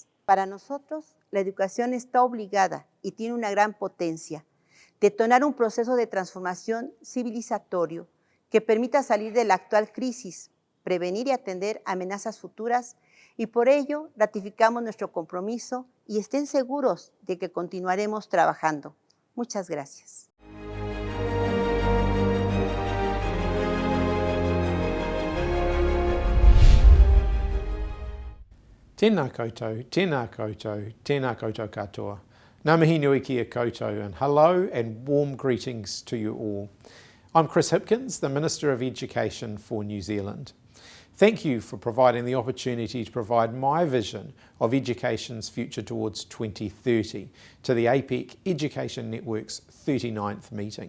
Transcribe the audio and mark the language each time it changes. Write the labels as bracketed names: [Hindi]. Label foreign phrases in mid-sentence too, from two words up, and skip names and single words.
[Spanish] Para nosotros, la educación está obligada y tiene una gran potencia, detonar un proceso de transformación civilizatorio que permita salir de la actual crisis, prevenir y atender amenazas futuras, y por ello ratificamos nuestro compromiso y estén seguros de que continuaremos trabajando. Muchas gracias. [Māori] Tēnā koutou, tēnā koutou, tēnā koutou katoa. Ngā mihi nui kia koutou, [English] and hello and warm greetings to you all. I'm Chris Hipkins, the Minister of Education for New Zealand. Thank you for providing the opportunity to provide my vision of education's future towards 2030 to the Apec Education Network's 39th meeting.